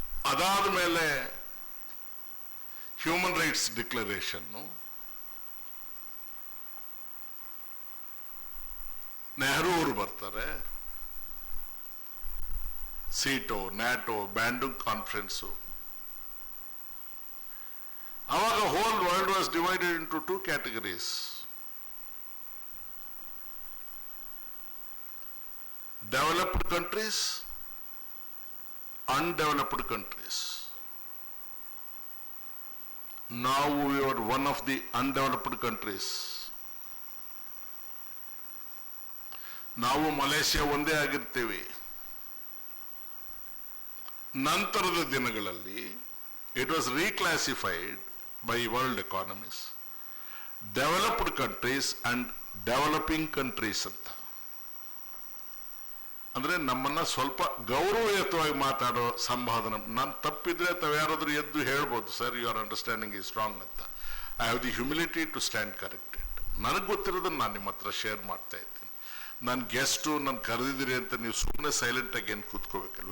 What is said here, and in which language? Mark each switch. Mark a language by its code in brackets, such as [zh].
[kn] ಅದಾದ ಮೇಲೆ human rights ಡಿಕ್ಲರೇಷನ್ನು, Nehru ಅವರು ಬರ್ತಾರೆ, ಸೀಟೋ ನ್ಯಾಟೋ ಬ್ಯಾಂಡುಂಗ್ ಕಾನ್ಫರೆನ್ಸು. ಅವಾಗ [en] Whole world was divided into 2 categories. Developed countries, undeveloped countries. Now we are one of the undeveloped countries. [kn] ನಾವು Malaysia ಒಂದೇ ಆಗಿರ್ತೀವಿ. ನಂತರದ ದಿನಗಳಲ್ಲಿ [en] it was reclassified by world economists, developed countries and developing countries ಅಂತ. [kn] ಅಂದ್ರೆ ನಮ್ಮನ್ನ ಸ್ವಲ್ಪ ಗೌರವಯುತವಾಗಿ ಮಾತಾಡೋ ಸಂವಾದನ. ನಾನು ತಪ್ಪಿದ್ರೆ ತಾವು ಯಾರಾದ್ರೂ ಎದ್ದು ಹೇಳ್ಬೋದು, [en] sir your understanding is strong [kn] ಅಂತ. [en] I have the humility to stand corrected. [kn] ನನಗೆ ಗೊತ್ತಿರೋದನ್ನ ನಾನು ನಿಮ್ಮ ಹತ್ರ ಶೇರ್ ಮಾಡ್ತಾ ಇದ್ದೀನಿ. ನನ್ನ ಗೆಸ್ಟು ನನ್ನ ಕರೆದಿದ್ದೀರಿ ಅಂತ ನೀವು ಸುಮ್ಮನೆ ಸೈಲೆಂಟ್ ಆಗಿ ಏನು ಕೂತ್ಕೋಬೇಕಲ್ಲ.